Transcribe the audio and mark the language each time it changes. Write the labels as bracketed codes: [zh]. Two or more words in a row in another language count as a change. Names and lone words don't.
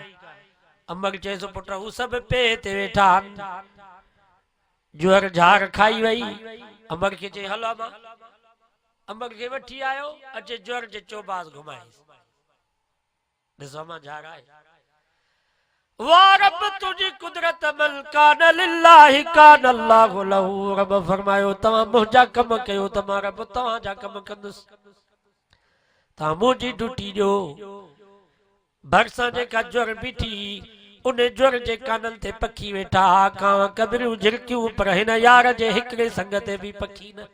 [sd] अम्मा खे चएसि पुट हू सभु पे हिते वेठा आहिनि, जुअर झार खाई वई। अम्मा खे चई हलो अम्मा, अम्मा खे वठी आयो, अचे जुअर जे चौबास घुमाईसि, ॾिसो अम्मा झार आहे। वाह रब तुझी कुदरत [ar] من كان لله كان الله له. [sd] रब फरमायो तव्हां मुंहिंजा कम कयो त मां रब तव्हांजा कम कंदुसि, तव्हां मुंहिंजी ड्यूटी ॾियो। भरिसां जेका जुअर बीठी, उन जुअर जे काननि ते पखी वेठा, कांव कबरियूं झिरकियूं, पर हिन यार जे हिकिड़े संग ते बि पखी न।